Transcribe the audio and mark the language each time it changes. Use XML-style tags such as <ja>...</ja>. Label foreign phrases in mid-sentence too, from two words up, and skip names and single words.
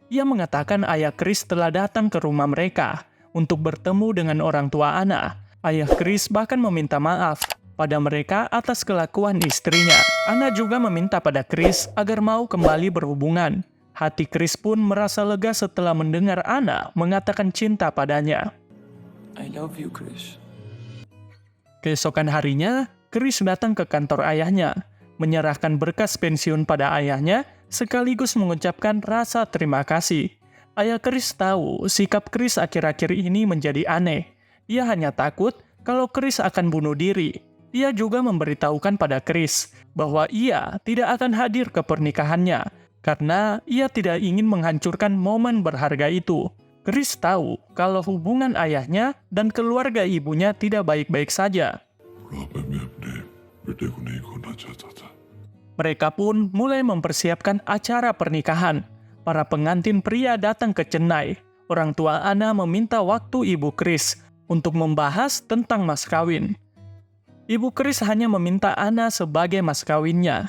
<id>Ia mengatakan ayah Chris telah datang ke rumah mereka untuk bertemu dengan orang tua Ana. Ayah Chris bahkan meminta maaf pada mereka atas kelakuan istrinya. Ana juga meminta pada Chris agar mau kembali berhubungan. Hati Chris pun merasa lega setelah mendengar Anna mengatakan cinta padanya.</id> <en>I love you, Krish.</en> <id>Keesokan harinya, Chris datang ke kantor ayahnya, menyerahkan berkas pensiun pada ayahnya, sekaligus mengucapkan rasa terima kasih. Ayah Chris tahu sikap Chris akhir-akhir ini menjadi aneh. Ia hanya takut kalau Chris akan bunuh diri. Ia juga memberitahukan pada Chris bahwa ia tidak akan hadir ke pernikahannya karena ia tidak ingin menghancurkan momen berharga itu. Chris tahu kalau hubungan ayahnya dan keluarga ibunya tidak baik-baik saja.</id> <hi>बुढ़ापे में अपने बेटे को नहीं खोना चाहता था।</hi> <id>Mereka pun mulai mempersiapkan acara pernikahan. Para pengantin pria datang ke Chennai. Orang tua Anna meminta waktu ibu Chris untuk membahas tentang mas kawin. Ibu Chris hanya meminta Anna sebagai mas kawinnya.</id>